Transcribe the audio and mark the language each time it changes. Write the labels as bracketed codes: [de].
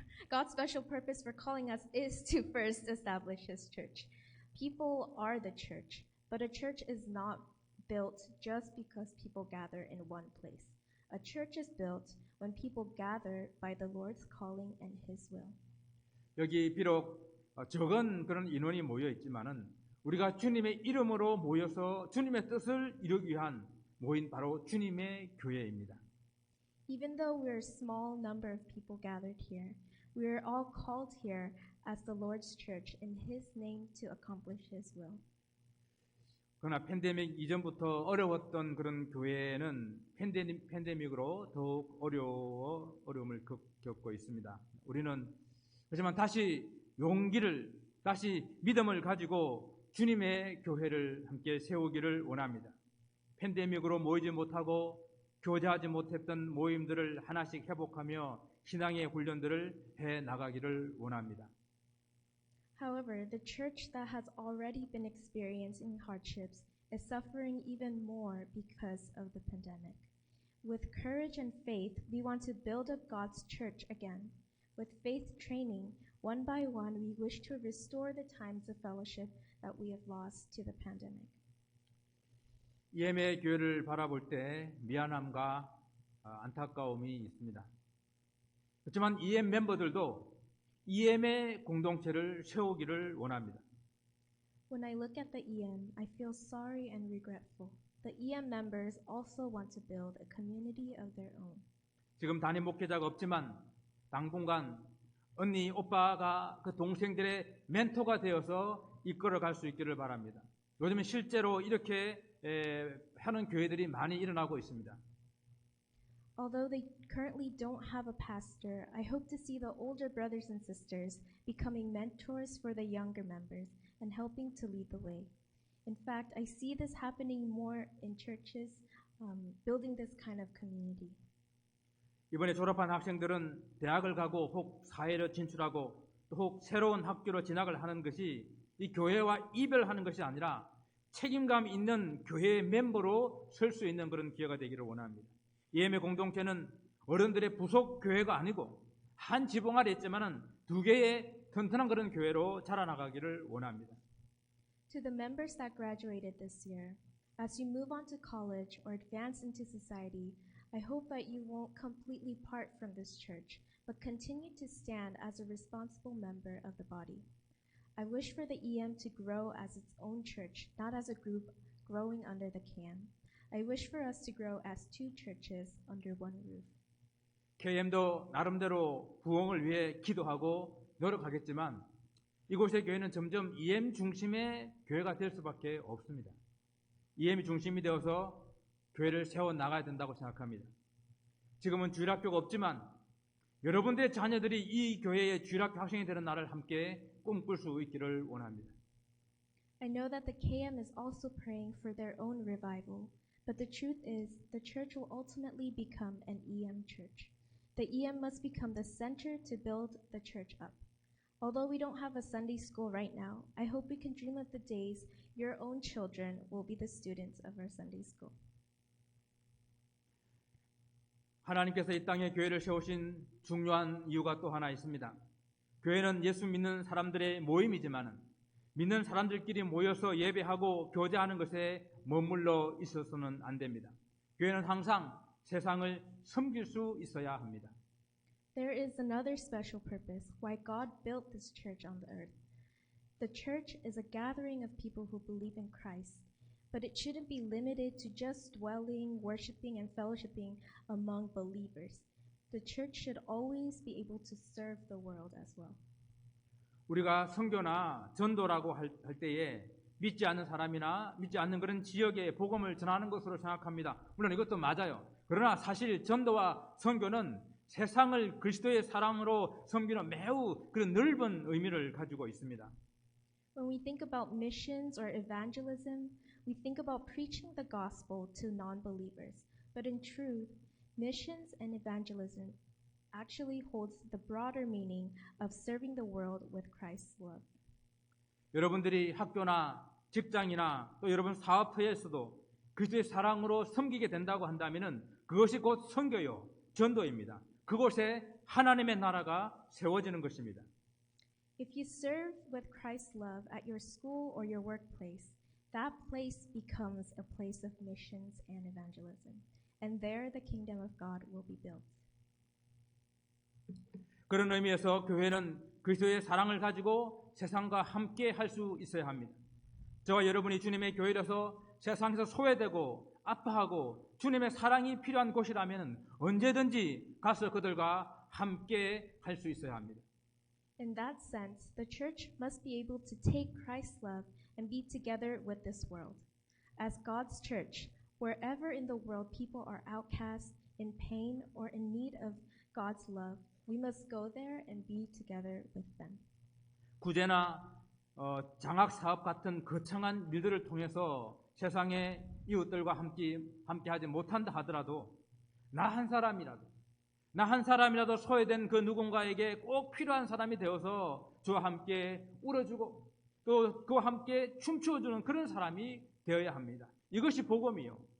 [en] God's special purpose for calling us is to first establish His church. People are the church, but a church is not built just because people gather in one place. A church is built when people gather by the Lord's calling and His will. [ko] 여기 비록 적은 그런 인원이 모여 있지만은 우리가 주님의 이름으로 모여서 주님의 뜻을 이루기 위한 모인 바로 주님의 교회입니다. [en] Even though we're a small number of people gathered here, we are all called here as the Lord's church in His name to accomplish His will. [ko] 그러나 팬데믹 이전부터 어려웠던 그런 교회는 팬데믹으로 더욱 어려움을 겪고 있습니다. 우리는 하지만 다시 용기를, 다시 믿음을 가지고 주님의 교회를 함께 세우기를 원합니다. 팬데믹으로 모이지 못하고 교제하지 못했던 모임들을 하나씩 회복하며 신앙의 훈련들을 해 나가기를 원합니다. [en] However, the church that has already been experiencing hardships is suffering even more because of the pandemic. With courage and faith, we want to build up God's church again. With faith training, one by one, we wish to restore the times of fellowship that we have lost to the pandemic. [ko] EM의 교회를 바라볼 때 미안함과 안타까움이 있습니다. 그렇지만 EM 멤버들도 EM의 공동체를 세우기를 원합니다. [en] When I look at the EM, I feel sorry and regretful. The EM members also want to build a community of their own. [ko] 지금 담임 목회자가 없지만 당분간 언니, 오빠가 그 동생들의 멘토가 되어서 이끌어갈 수 있기를 바랍니다. 요즘은 실제로 이렇게 하는 교회들이 많이 일어나고 있습니다. [en] Although they currently don't have a pastor, I hope to see the older brothers and sisters becoming mentors for the younger members and helping to lead the way. In fact, I see this happening more in churches, building this kind of community. [ko] 이번에 졸업한 학생들은 대학을 가고 혹 사회로 진출하고 또 혹 새로운 학교로 진학을 하는 것이 이 교회와 이별하는 것이 아니라 책임감 있는 교회의 멤버로 설 수 있는 그런 기회가 되기를 원합니다. EM의 공동체는 어른들의 부속 교회가 아니고 한 지붕 아래 있지만은 두 개의 튼튼한 그런 교회로 자라나가기를 원합니다. [en] To the members that graduated this year, as you move on to college or advance into society, I hope that you won't completely part from this church, but continue to stand as a responsible member of the body. I wish for the EM to grow as its own church, not as a group growing under the can. I wish for us to grow as two churches under one roof. [ko] KM도 나름대로 부흥을 위해 기도하고 노력하겠지만 이곳의 교회는 점점 EM 중심의 교회가 될 수밖에 없습니다. EM이 중심이 되어서 교회를 세워나가야 된다고 생각합니다. 지금은 주일학교가 없지만 여러분들의 자녀들이 이 교회의 주일학교 학생이 되는 날을 함께 꿈꿀 수 있기를 원합니다. [en] I know that the KM is also praying for their own revival, but the truth is the church will ultimately become an EM church. The EM must become the center to build the church up. Although we don't have a Sunday school right now, I hope we can dream of the days your own children will be the students of our Sunday school. [ko] 하나님께서 이 땅에 교회를 세우신 중요한 이유가 또 하나 있습니다. 교회는 예수 믿는 사람들의 모임이지만 믿는 사람들끼리 모여서 예배하고 교제하는 것에 머물러 있어서는 안 됩니다. 교회는 항상 세상을 섬길 수 있어야 합니다. [en] There is another special purpose why God built this church on the earth. The church is a gathering of people who believe in Christ, but it shouldn't be limited to just dwelling, worshiping, and fellowshipping among believers. The church should always be able to serve the world as well. [ko] 우리가 선교나 전도라고 할 때에 믿지 않는 사람이나 믿지 않는 그런 지역에 복음을 전하는 것으로 생각합니다. 물론 이것도 맞아요. 그러나 사실 전도와 선교는 세상을 그리스도의 사랑으로 섬기는 매우 그런 넓은 의미를 가지고 있습니다. [en] When we think about missions or evangelism, we think about preaching the gospel to non-believers. But in truth, missions and evangelism actually holds the broader meaning of serving the world with Christ's love. [ko] 여러분들이 학교나 직장이나 또 여러분 사업터에서도 그리스도의 사랑으로 섬기게 된다고 한다면은 그것이 곧 선교요, 전도입니다. 그곳에 하나님의 나라가 세워지는 것입니다. [en] If you serve with Christ's love at your school or your workplace, that place becomes a place of missions and evangelism. And there the kingdom of God will be built. [ko] 그런 의미에서 교회는 그리스도의 사랑을 가지고 세상과 함께 할 수 있어야 합니다. 저와 여러분이 주님의 교회라서 세상에서 소외되고 아파하고 주님의 사랑이 필요한 곳이라면 언제든지 가서 그들과 함께 할 수 있어야 합니다. [en] In that sense, the church must be able to take Christ's love and be together with this world. As God's church, wherever in the world people are outcast, in pain, or in need of God's love, we must go there and be together with them. [ko] 구제나 장학 사업 같은 거창한 일들을 통해서 세상의 이웃들과 함께하지 못한다 하더라도 나 한 사람이라도 소외된 그 누군가에게 꼭 필요한 사람이 되어서 저와 함께 울어주고 또 그와 함께 춤추어주는 그런 사람이 되어야 합니다. 이것이 복음이요.